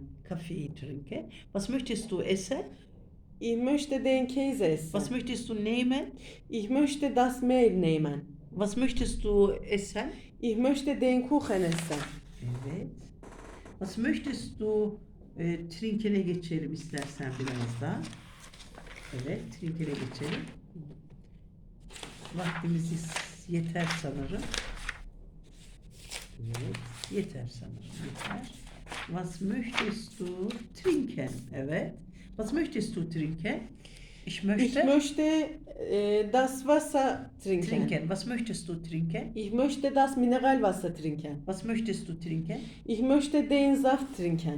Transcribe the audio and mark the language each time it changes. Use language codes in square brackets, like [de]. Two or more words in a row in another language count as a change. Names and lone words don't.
[de] Kaffee trinken. Was möchtest du essen? Ich möchte den Käse essen. Was möchtest du nehmen? Ich möchte das Mehl nehmen. Was möchtest du essen? Ich möchte den Kuchen essen. [tr] Evet. [de] Was möchtest du [tr] trinkene geçelim istersen biraz daha. Evet, trinkene geçelim. Vaktimiz yeter sanırım. Evet, yeter sanırım, yeter. [de] Was möchtest du trinken? [tr] Evet. [de] Was möchtest du trinken? Ich möchte, Ich möchte das Wasser trinken. trinken. Was möchtest du trinken? Ich möchte das Mineralwasser trinken. Was möchtest du trinken? Ich möchte den Saft trinken.